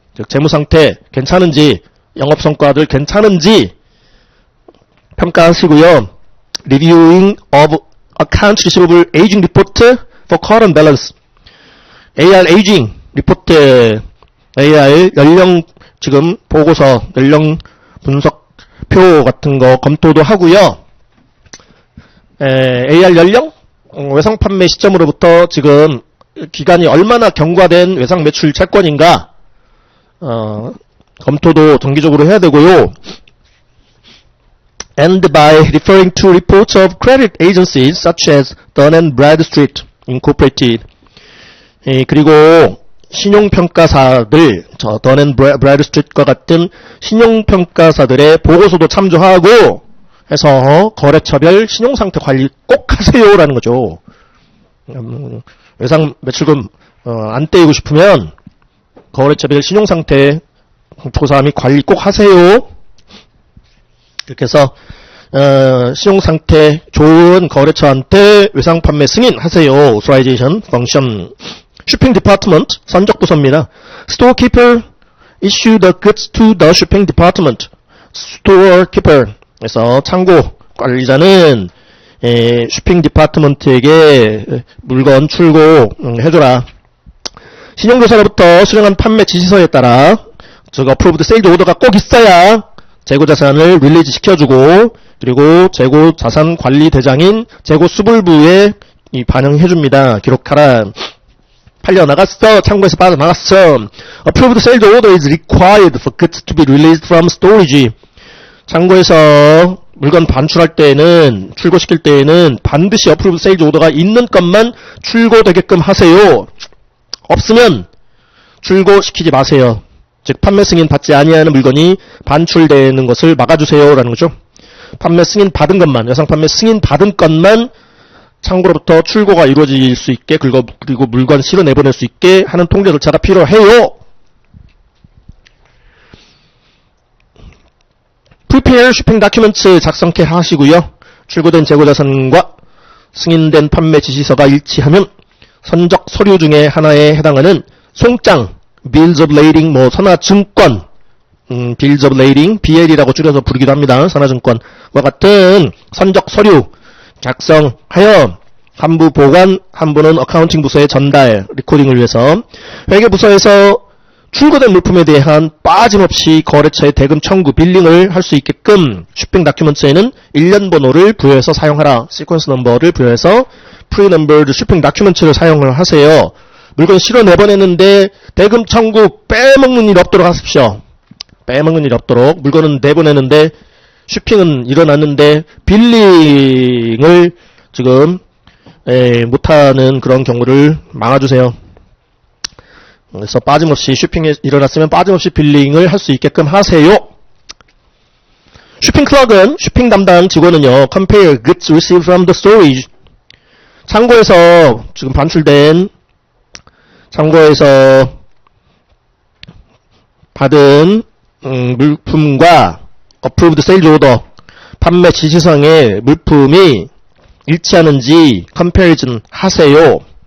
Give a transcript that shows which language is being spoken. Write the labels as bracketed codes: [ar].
[ko] 즉 재무상태 괜찮은지, 영업성과들 괜찮은지 평가하시고요. [en] Reviewing of accounts receivable aging report for current balance. [ko] AR aging 리포트, AR 연령 지금 보고서, 연령 분석표 같은 거 검토도 하고요. AR 연령, 외상 판매 시점으로부터 지금 기간이 얼마나 경과된 외상 매출 채권인가, 검토도 정기적으로 해야 되고요. [en] And by referring to reports of credit agencies such as Dun & Bradstreet Incorporated. [ko] 그리고 신용평가사들, Dun & Bradstreet과 같은 신용평가사들의 보고서도 참조하고 해서 거래처별 신용상태 관리 꼭 하세요라는 거죠. 외상 매출금 안 떼이고 싶으면 거래처별 신용상태 조사 및 관리 꼭 하세요. 이렇게 해서 신용상태 좋은 거래처한테 외상 판매 승인하세요. [en] Authorization Function. Shipping Department [ko] 선적부서입니다. [en] Storekeeper issue the goods to the Shipping Department. Storekeeper, [ko] 그래서 창고 관리자는 쇼핑 디파트먼트에게 물건 출고 해줘라. 신용조사로부터 수령한 판매 지시서에 따라 approved sales order가 꼭 있어야 재고자산을 릴리즈 시켜주고, 그리고 재고자산 관리대장인 재고수불부에 반영해줍니다. 기록하라. 팔려나갔어. 창고에서 빠져나갔어. [en] Approved sales order is required for goods to be released from storage. [ko] 창고에서 물건 반출할 때에는, 출고시킬 때에는 반드시 Approved sales order가 있는 것만 출고되게끔 하세요. 없으면 출고시키지 마세요. 즉 판매 승인 받지 아니하는 물건이 반출되는 것을 막아주세요 라는 거죠. 판매 승인 받은 것만, 여상 판매 승인 받은 것만 창고로부터 출고가 이루어질 수 있게, 그리고 물건 실어 내보낼 수 있게 하는 통제 절차가 필요해요. [en] Prepare shipping documents [ko] 작성케 하시고요. 출고된 재고자산과 승인된 판매 지시서가 일치하면 선적 서류 중에 하나에 해당하는 송장, Bills of Lading, 선화증권, Bills of Lading, BL이라고 줄여서 부르기도 합니다. 선화증권과 같은 선적 서류 작성하여 한 부 보관, 한 부는 어카운팅 부서에 전달, 리코딩을 위해서 회계부서에서 출고된 물품에 대한 빠짐없이 거래처의 대금 청구, 빌링을 할 수 있게끔 쇼핑 다큐먼트에는 1년 번호를 부여해서 사용하라. 시퀀스 넘버를 부여해서 프리넘버드 쇼핑 다큐먼트를 사용을 하세요. 물건 실어 내보내는데 대금 청구 빼먹는 일 없도록 하십시오. 빼먹는 일 없도록. 물건은 내보내는데 쇼핑은 일어났는데 빌링을 지금 못하는 그런 경우를 막아주세요. 그래서 빠짐없이 쇼핑이 일어났으면 빠짐없이 빌링을 할 수 있게끔 하세요. 쇼핑 클럭은 쇼핑 담당 직원은요, [en] compare goods received from the storage. [ko] 창고에서 지금 반출된, 창고에서 받은 물품과 approved sales order, 판매 지시서의 물품이 일치하는지 comparison 하세요.